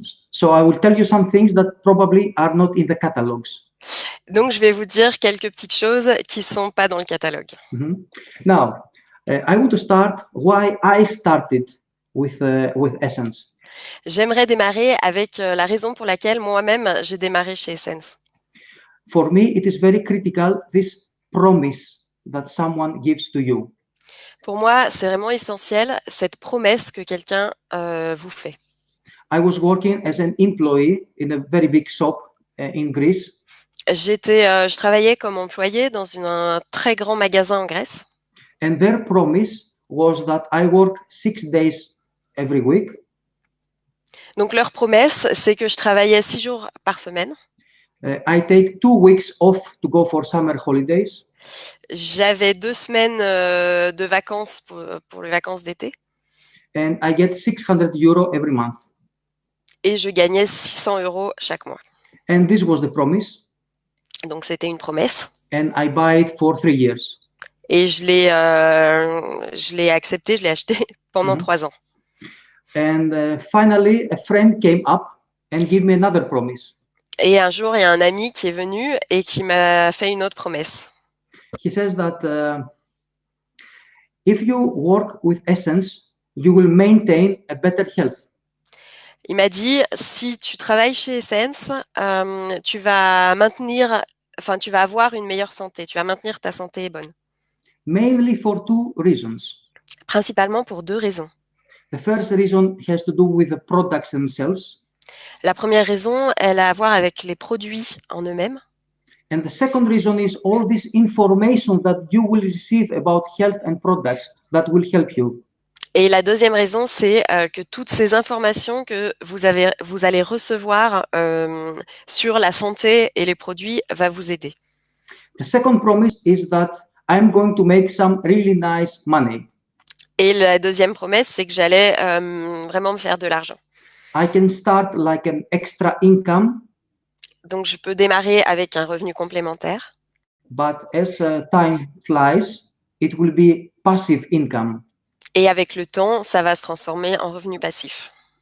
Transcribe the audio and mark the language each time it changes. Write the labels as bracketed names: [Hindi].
[English] So I will tell you some things that probably are not in the catalogs. [French] Donc, je vais vous dire quelques petites choses qui sont pas dans le catalogue. [English] Now, I want to start why I started with Essence. [French] J'aimerais démarrer avec la raison pour laquelle moi-même j'ai démarré chez Essence. [English] For me, it is very critical, this promise that someone gives to you. [French] Pour moi, c'est vraiment essentiel, cette promesse que quelqu'un vous fait. [English] I was working as an employee in a very big shop in Greece. [French] Je travaillais comme employé dans un très grand magasin en Grèce. [English] And their promise was that I work 6 days every week. [French] Donc leur promesse, c'est que je travaillais 6 jours par semaine. [English] I take 2 weeks off to go for summer holidays. [French] J'avais 2 semaines de vacances pour les vacances d'été. [English] And I get 600 euro every month. [French] Et je gagnais 600 € chaque mois. [English] And this was the promise. [French] Donc c'était une promesse. [English] And I buy it for 3 years. [French] Et je l'ai accepté, je l'ai acheté pendant 3 ans. [English] And finally, a friend came up and gave me another promise. [French] Et un jour, il y a un ami qui est venu et qui m'a fait une autre promesse. [English] He says that if you work with Essence, you will maintain a better health. [French] Il m'a dit, si tu travailles chez Essence, tu vas avoir une meilleure santé, tu vas maintenir ta santé bonne. [English] Mainly for 2 reasons. [French] Principalement pour 2 raisons. [English] The first reason has to do with the products themselves. [French] La première raison, elle a à voir avec les produits en eux-mêmes. [English] And the second reason is all this information that you will receive about health and products that will help you. [French] Et la deuxième raison, c'est que toutes ces informations que vous allez recevoir sur la santé et les produits va vous aider. [English] The second promise is that I'm going to make some really nice money. [French] Et la deuxième promesse, c'est que j'allais vraiment me faire de l'argent. [English] I can start like an extra income. [French] Donc, je peux démarrer avec un revenu complémentaire. [English] But as time flies, it will be passive income. [French] Et avec le temps, ça va se transformer en revenu passif.